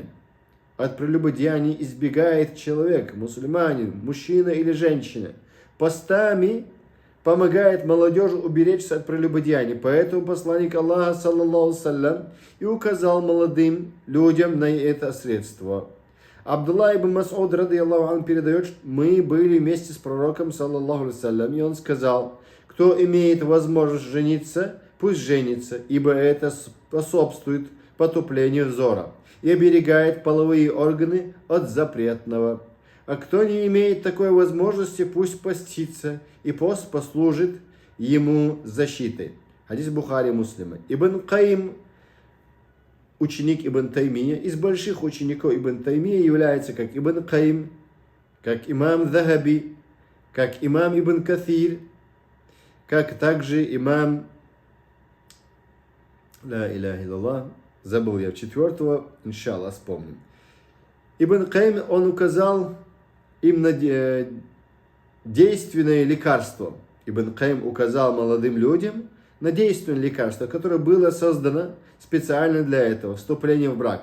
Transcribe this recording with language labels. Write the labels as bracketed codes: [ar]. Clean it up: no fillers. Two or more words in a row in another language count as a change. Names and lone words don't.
[ru] От прелюбодеяния избегает человек, мусульманин, мужчина или женщина. Постами помогает молодежи уберечься от прелюбодеяния. Поэтому посланник Аллаха, [ar] صلى الله سلم, [ru] и указал молодым людям на это средство. [ar] Абдулла ибн Мас'уд, رضي الله عنه, [ru] передает, что мы были вместе с пророком, [ar] صلى الله سلم, [ru] и он сказал, кто имеет возможность жениться, пусть женится, ибо это способствует потуплению взора и оберегает половые органы от запретного. А кто не имеет такой возможности, пусть постится, и пост послужит ему защитой. Хадис Бухари, Муслима. Ибн Каим, ученик Ибн Таймия, из больших учеников Ибн Таймия является как Ибн Каим, как имам Захаби, как имам Ибн Каthир, как также имам, [ar] لا إله إلا الله, [ru] забыл я четвертого, иншаллах вспомним. Ибн Каим, он указал им на действенное лекарство. Ибн Каим указал молодым людям на действенное лекарство, которое было создано специально для этого, вступление в брак.